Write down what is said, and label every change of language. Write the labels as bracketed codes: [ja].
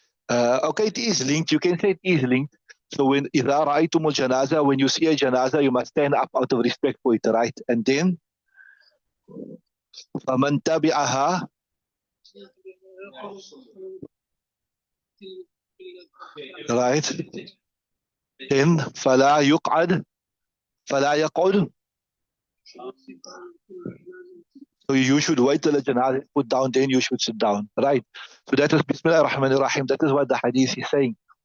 [en] Okay, it is linked. You can say it is linked. So when [ar] إذا رأيتم الجنازة, [en] when you see a janaza, you must stand up out of respect for it, right? And then [ar] فمن تبعها, [en] right? Then [ar] فلا يقعد, فلا يقعد. [en] So you should wait till the janazah is put down, then you should sit down, right? So that is Bismillah ar-Rahman ar-Rahim. That is what the hadith is saying.